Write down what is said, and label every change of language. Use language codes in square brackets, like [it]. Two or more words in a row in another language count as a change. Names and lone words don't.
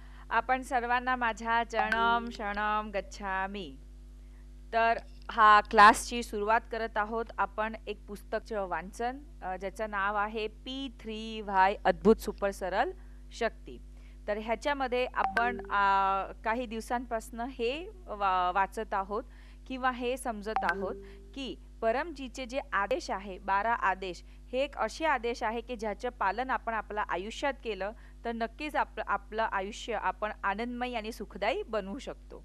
[mr] आपण सर्वांना माझ्या [sa] चरणम शरणम गच्छामी. [mr] तर हा क्लासची सुरुवात करत आहोत. आपण एक पुस्तकचं वाचन ज्याचं नाव आहे P3Y अद्भुत सुपर सरळ शक्ती. तर ह्याच्यामध्ये आपण काही दिवसांपासून हे वाचत आहोत किंवा हे समजत आहोत की परमजीचे जे आदेश आहे 12 आदेश हे एक असे आदेश आहे की ज्याचं पालन आपण आपल्या आयुष्यात केलं तर नक्कीच आपलं आयुष्य आपण आनंदमय आणि सुखदायी बनवू शकतो.